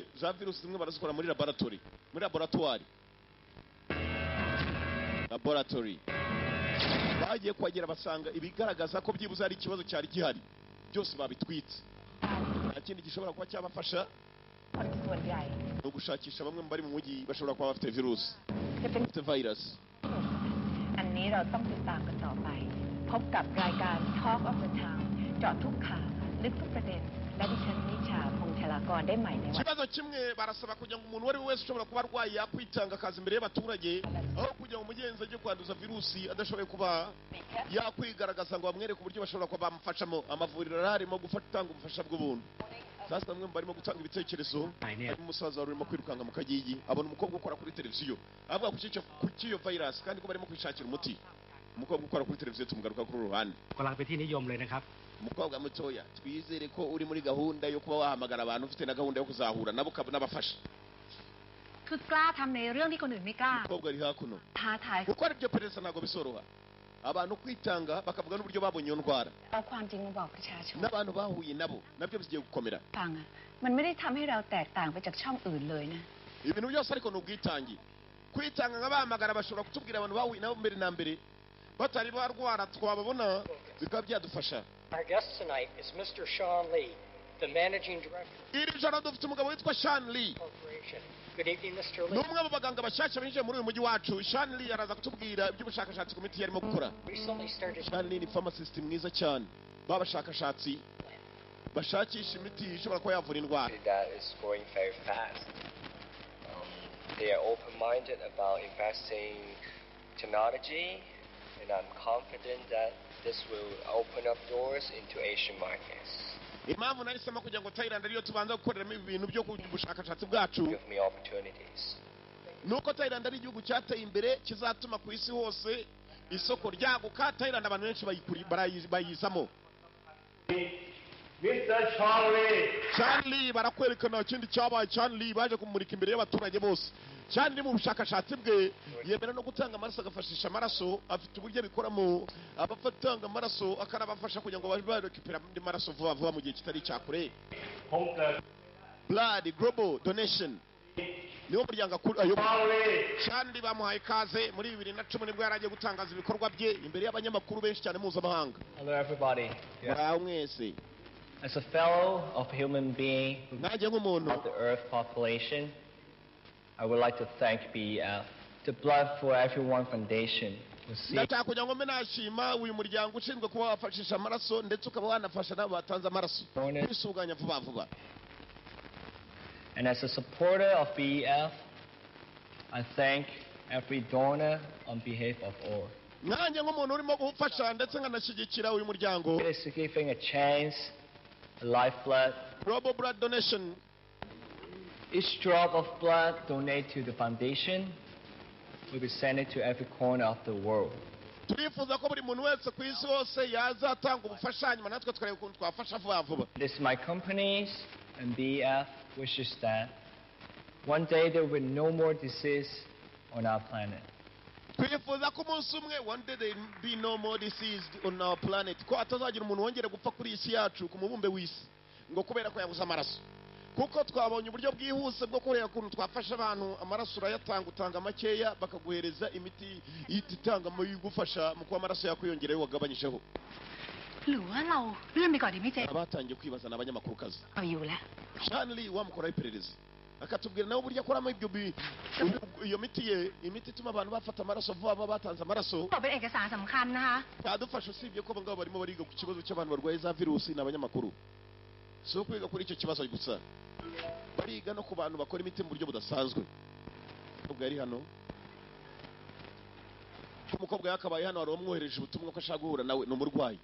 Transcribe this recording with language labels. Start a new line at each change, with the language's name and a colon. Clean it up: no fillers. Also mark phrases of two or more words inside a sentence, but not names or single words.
Kinyarwanda: Za virusi zimwe barazikora muri laboratory, bagiye kwagera basanga ibigaragaza ko byibuze ari ikibazo cyari gihari byose babitwitse. Nta kindi gishobora kuba cyabafasha no gushakisha bamwe bari mu mujyi bashobora kuba bafite virusi, bafite virus.
Thai: อันนี้เราต้องติดตามกันต่อไปพบกับรายการ Talk of the Town เจาะทุกข่าวลึกทุกประเด็นและดิฉันนิชาพงษ์ชลากรได้ใหม่ในวัน
Kinyarwanda: Ikibazo kimwe barasaba kugira ngo umuntu wari wese ushobora kuba arwaye yakwitanga akazi imbere y'abaturage, aho kugira ngo umugenzi ajye kwanduza virusi adashoboye kuba yakwigaragaza ngo bamwereke uburyo bashobora kuba bamufashamo. Amavuriro arimo gutanga ubufasha bw'ubuntu. Sasa bamwe barimo gutanga ibitekerezo. Harimo umusaza wari urimo kwirukanka mu kagigi, abona umukobwa ukora kuri televiziyo avuga ku cy'iyo virus kandi ko barimo kwishakira umuti. Umukobwa ukora kuri televiziyo tumugaruka kuri ruhande.
Thai: กำลังเป็นที่นิยมเลยนะครับ
Kinyarwanda: Umukobwa mutoya, twizere ko uri muri gahunda yo kuba wahamagara abantu ufite na gahunda yo kuzahura nabo n'abafasha.
Thai: คือกล้าทำในเรื่องที่คนอื่นไม่กล้า
Kinyarwanda: Umukobwa ari hakuno.
Thai: ท้าทาย
Kinyarwanda: Kuko ari byo pereza ntabwo bisoroha. Abantu kwitanga bakavuga n'uburyo babonye iyo ndwara.
Thai: เอาความจริงมาบอกประชาชน
Kinyarwanda: N'abantu bahuye nabo nabyo bigiye gukomera.
Thai: ฟังอะมันไม่ได้ทำให้เราแตกต่างไปจากช่องอื่นเลยนะ
Kinyarwanda: Ibintu byose ariko ni ubwitange. Kwitanga nk'abahamagara bashobora kutubwira abantu bahuye nabo mbere na mbere batari barwara twababona bikaba byadufasha.
English: Our guest tonight is Mr. Sean Lee, the Managing Director
Kinyarwanda: Iri joro dufite umugabo witwa Sean Lee.
English: Corporation. Good evening, Mr.
Kinyarwanda: Ni
English: Lee.
Kinyarwanda: umwe mu baganga bashyashya binjiye muri uyu mujyi wacu. Sean Lee araza kutubwira iby'ubushakashatsi ku miti yarimo gukora.
English: Recently started
Kinyarwanda: Sean Lee ni pharmacist mwiza cyane. Babashakashatsi bashakisha imiti ishobora kuba yavura indwara.
English: That is going very fast. They are open-minded about investing technology, and I'm confident that this will open up doors into Asian markets.
Kinyarwanda: Impamvu nahisemo kugira ngo Thailand ariyo tubanza gukoreramo ibintu byo kubushakashatsi bwacu
English: Give me opportunities.
Kinyarwanda: nuko Thailand ari igihugu cyateye imbere kizatuma ku isi hose isoko ryaguka. Thailand abantu benshi bayizamo. Mr. Charlie. Charlie barakwerekana ikindi cyabaye. Charlie baje kumurika imbere y'abaturage bose. Charlie mu bushakashatsi bwe yemera no gutanga amaraso, agafashisha amaraso. Afite uburyo bikoramo, abafatanga amaraso akanabafasha kugira ngo barekipera andi maraso vuba vuba mu gihe kitari cyakure. Blood Global Donation niwo muryango Charlie bamuhaye ikaze muri 2010 nibwo yaragiye gutangaza ibikorwa bye imbere y'abanyamakuru benshi cyane mpuzamahanga.
English: Hello, everybody.
Kinyarwanda: Muraho mwese.
English: As a fellow of human being
Kinyarwanda: Nanjye nk'umuntu
English: of the Earth population, I would like to thank BEF, the Blood for Everyone Foundation, who seeks
Kinyarwanda: ndashaka kugira ngo mbe nashima uyu muryango ushinzwe kuba wafashisha amaraso ndetse ukaba wanafasha n'abo batanze amaraso kwisuganya vuba vuba.
English: And as a supporter of BEF, I thank every donor on behalf of all.
Kinyarwanda: Nanjye nk'umuntu urimo gufasha ndetse nkanashyigikira uyu muryango.
English: It is giving a chance, a lifeblood. Global Blood Donation. Each drop of blood donated to the foundation will be sent to every corner of the world.
Kinyarwanda: Turifuza ko buri muntu wese ku isi hose yazatanga ubufasha hanyuma natwe tukareba ukuntu twafasha vuba vuba.
English: It is my companies and BEF wishes that one day there will be no more disease on our planet.
Kinyarwanda: Twifuza ko umunsi umwe
English: one day there will be no more disease on our planet,
Kinyarwanda: ko atazagira umuntu wongera gupfa kuri isi yacu ku mubumbe w'isi ngo kubera ko yabuze amaraso. Kuko twabonye uburyo bwihuse bwo kureba ukuntu twafasha abantu. Amaraso urayatanga, utanga makeya bakaguhereza imiti itanga mu igufasha mu kuba amaraso yakwiyongerayo wagabanyijeho.
Thai: หรือว่าเราเลื่อนไปก่อนดีไหมเจ๊
Kinyarwanda: Abatangiye kwibaza n'abanyamakuru kazi.
Thai: เอาอยู่แล้ว
Kinyarwanda: Shanley wamukoraho iperereza akatubwira nawe uburyo akoramo iyo miti ye, imiti ituma abantu bafata amaraso vuba vuba batanze amaraso.
Thai: บอกเป็นเอกสารสำคัญนะคะ
Kinyarwanda: Yadufasha usibye ko abangaba barimo bariga ku kibazo cy'abantu barwaye za virusi n'abanyamakuru. So kwiga kuri icyo kibazo gusa. bariga no ku bantu bakora imiti mu buryo budasanzwe. Umukobwa yari hano, umukobwa yakabaye hano, wari wamwohereje ubutumwa ko ashaka guhura nawe, ni umurwayi.